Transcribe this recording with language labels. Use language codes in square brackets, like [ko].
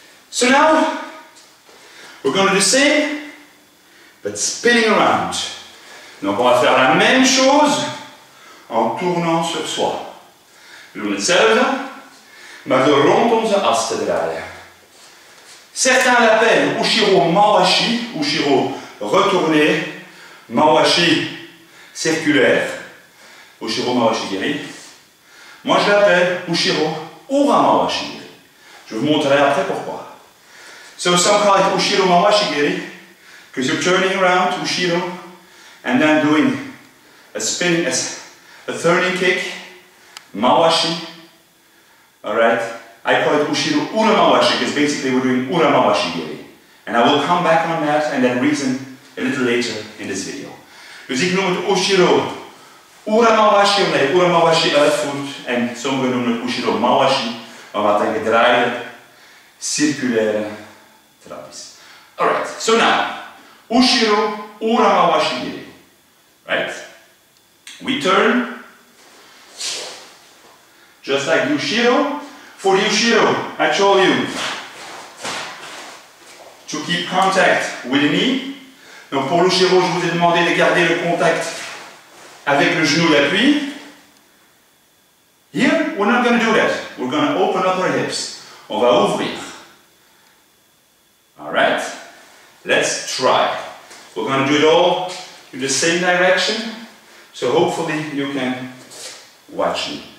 [en] So now we're going to do the same but spinning around. [fr] Donc on va faire la même chose en tournant sur soi. [nl] We doen hetzelfde, maar door rond onze as te draaien. [fr] Certains l'appellent Ushiro Mawashi, Ushiro retourné, Mawashi circulaire, Ushiro Mawashi giri. Moi je l'appelle Ushiro Ura Mawashi giri. Je vous montrerai après pourquoi. [en] So some call it Ushiro Mawashi giri, because you're turning around Ushiro and then doing a spinning, a turning kick, Mawashi. Alright? I call it Ushiro Ura Mawashi because basically we're doing Ura Mawashi giri. And I will come back on that and that reason a little later in this video. [nl] Dus ik noem het Ushiro Ura Mawashi omdat je Ura Mawashi uitvoert en sommigen noemen het Ushiro Mawashi omdat het een gedraaide, circulaire trap is. [en] Alright, so now, Ushiro Ura Mawashi giri. Right? We turn, just like the Ushiro. For the Ushiro, I told you to keep contact with the knee. [fr] Donc pour l'Ushiro, je vous ai demandé de garder le contact avec le genou d'appui. [en] Here, we're not going to do that. We're going to open up our hips. [fr] On va ouvrir. [en] Alright? Let's try. We're going to do it all in the same direction. So hopefully you can watch me.